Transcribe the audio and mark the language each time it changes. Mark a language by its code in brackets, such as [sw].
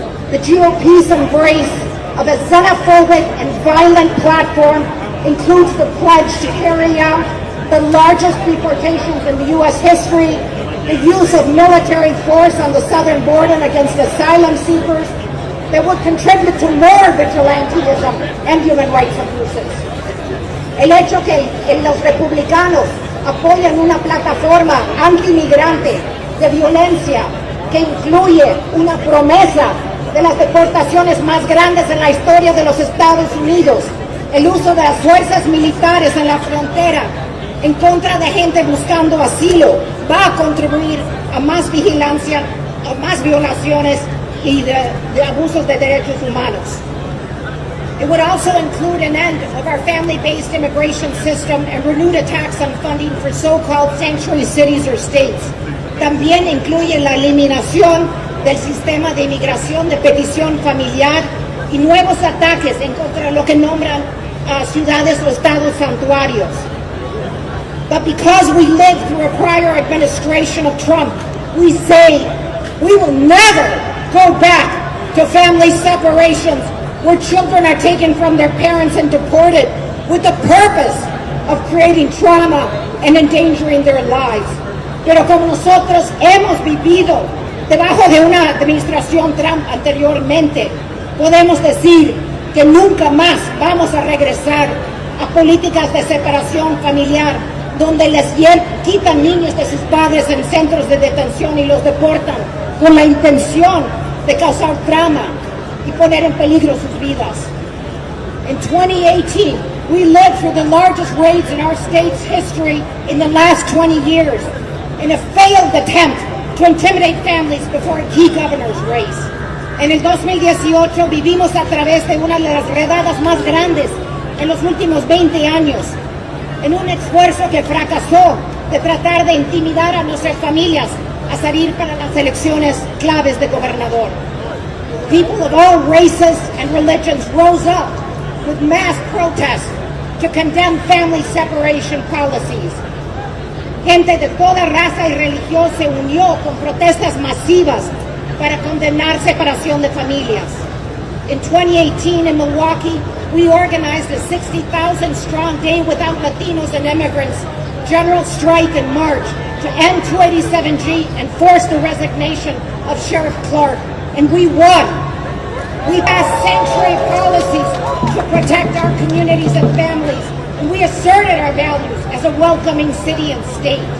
[en] The GOP's embrace of a xenophobic and violent platform includes the pledge to carry out the largest deportations in the U.S. history, the use of military force on the southern border against asylum seekers that would contribute to more vigilantism and human rights abuses. [es] El hecho que los republicanos apoyan una plataforma antimigrante de violencia que incluye una promesa de las deportaciones más grandes en la historia de los Estados Unidos, el uso de las fuerzas militares en la frontera en contra de gente buscando asilo, va a contribuir a más vigilancia, a más violaciones y de abusos de derechos humanos. [en] It would also include an end of our family-based immigration system and renewed attacks on funding for so-called sanctuary cities or states. [es] También incluye la eliminación del sistema de inmigración de petición familiar y nuevos ataques en contra de lo que nombran ciudades o estados santuarios. [en] But because we lived through a prior administration of Trump, we say we will never go back to family separations where children are taken from their parents and deported with the purpose of creating trauma and endangering their lives. [es] Pero como nosotros hemos vivido debajo de una administración Trump anteriormente, podemos decir que nunca más vamos a regresar a políticas de separación familiar donde les quitan niños de sus padres en centros de detención y los deportan con la intención de causar trauma y poner en peligro sus vidas. [en] In 2018, we lived through the largest raids in our state's history in the last 20 years in a failed attempt to intimidate families before a key governor's race. [es] En el 2018 vivimos a través de una de las redadas más grandes en los últimos 20 años, en un esfuerzo que fracasó de tratar de intimidar a nuestras familias a salir para las elecciones claves de gobernador. [en] People of all races and religions rose up with mass protests to condemn family separation policies. [es] Gente de toda raza y religión se unió con protestas masivas para condenar separación de familias. [en] In 2018 in Milwaukee, we organized a 60,000-strong Day Without Latinos and Immigrants general strike in March to end 287G and force the resignation of Sheriff Clark, and we won. We passed sanctuary policies to protect our communities and families, and we asserted our values as a welcoming city and state.